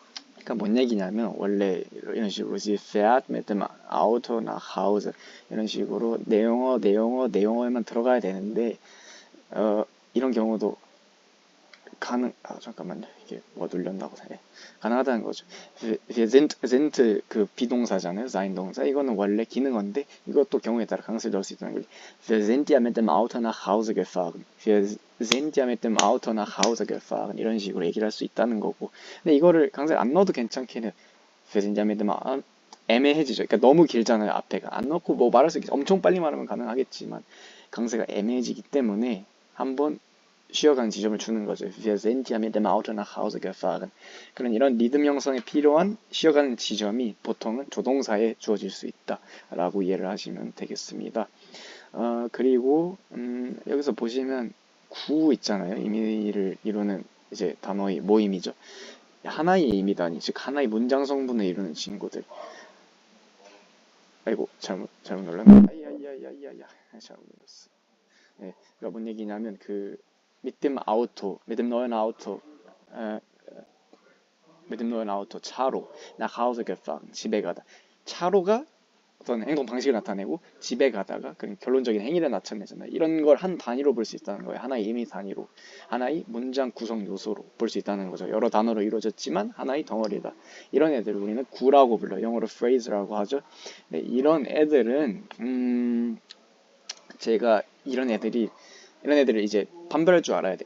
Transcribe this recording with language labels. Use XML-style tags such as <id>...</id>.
<ko>그러니까 뭔 얘기냐면 원래 이런 식으로</ko> <de>sie fährt mit dem Auto nach Hause</de> <ko>이런 식으로 내용어에만 들어가야 되는데 이런 경우도 잠깐만요. 이게 뭐 눌렸나고 가능하다는 거죠. wir sind 그 비동사잖아요. sein 동사. 이거는 원래 기능어인데 이것도 경우에 따라 강세를 넣을 수 있다는 거죠.</ko> <de>Wir sind ja mit dem Auto nach Hause gefahren. Wir sind ja mit dem Auto nach Hause gefahren.</de> <ko>이런 식으로 얘기를 할 수 있다는 거고. 근데 이거를 강세를 안 넣어도 괜찮긴 해요.</ko> <de>Wir sind ja mit dem</de> <ko>애매해지죠. 그러니까 너무 길잖아요. 앞에가. 안 넣고 뭐 말할 수 있겠죠. 엄청 빨리 말하면 가능하겠지만 강세가 애매해지기 때문에 한번 쉬어가는 지점을 주는 거죠.</ko> <de>Wir sind ja mit dem Auto nach Hause gefahren.</de> <ko>그런 이런 리듬 형성에 필요한 쉬어가는 지점이 보통은 조동사에 주어질 수 있다라고 이해를 하시면 되겠습니다. 그리고 여기서 보시면 구 있잖아요. 의미를 이루는 이제 단어의 모임이죠. 하나의 의미 단위, 즉 하나의 문장 성분을 이루는 친구들. 아이고 잘못 눌렀네. 아이야야야야야 잘못 눌렀어. 네, 그러니까 뭔 얘기냐면</ko> <de>mit dem Auto, mit dem neuen Auto, mit dem neuen Auto</de> <ko>차로</ko> <de>nach Hause gefahren,</de> <ko>집에 가다. 차로가 어떤 행동 방식을 나타내고 집에 가다가 그런 결론적인 행위를 나타내잖아요. 이런 걸 한 단위로 볼 수 있다는 거예요. 하나의 의미 단위로, 하나의 문장 구성 요소로 볼 수 있다는 거죠. 여러 단어로 이루어졌지만 하나의 덩어리다. 이런 애들을 우리는 구라고 불러요. 영어로 phrase라고 하죠. 네, 이런 애들은 제가 이런 애들을 이제 판별할 줄 알아야 돼.</ko>